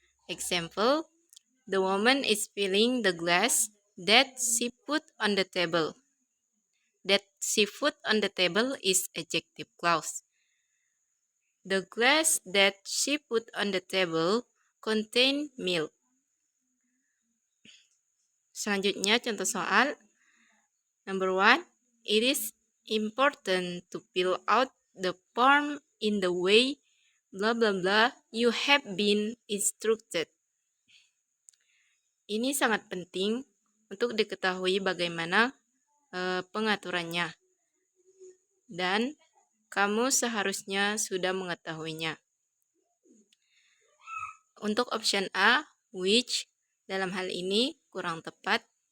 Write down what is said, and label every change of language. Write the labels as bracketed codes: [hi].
[en] Example, the woman is filling the glass that she put on the table. That she put on the table is adjective clause. The glass that she put on the table contain milk. [id] Selanjutnya contoh soal. [en] Number 1, it is important to fill out the form in the way blah blah blah you have been instructed. [id] Ini sangat penting untuk diketahui bagaimana pengaturannya. Dan kamu seharusnya sudah mengetahuinya. Untuk option A, which, dalam hal ini kurang tepat.